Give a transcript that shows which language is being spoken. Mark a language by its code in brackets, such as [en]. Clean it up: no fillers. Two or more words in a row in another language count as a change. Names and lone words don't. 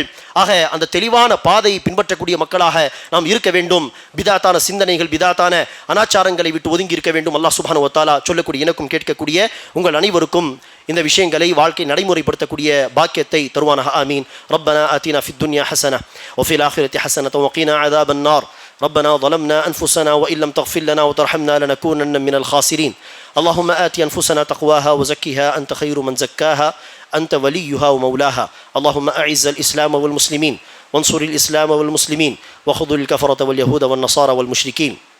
[ta] ஆக அந்த தெளிவான பாதையை பின்பற்றக்கூடிய மக்களாக நாம் இருக்க வேண்டும். பிதாத்தான சிந்தனைகள், பிதாத்தான அனாச்சாரங்களை விட்டு ஒதுங்கி இருக்க வேண்டும். [ar] الله سبحانه وتعالى [ta] சொல்லக்கூடிய எனக்கும் கேட்கக்கூடிய உங்கள் அனைவருக்கும் இந்த விஷயங்களை வாழ்க்கை நடைமுறைப்படுத்தக்கூடிய பாக்கியத்தை தருவானாக. ஆமீன். [ar] ربنا آتنا في الدنيا حسنة وفي الآخرة حسنة وقنا عذاب النار. ربنا ظلمنا أنفسنا وإن لم تغفر لنا وترحمنا لنكونن من الخاسرين. اللهم آت أنفسنا تقواها وزكها أنت خير من زكاها أنت وليها ومولاها. اللهم أعز الإسلام والمسلمين وانصر الإسلام والمسلمين وخذل الكفرة واليهود والنصارى والمشركين.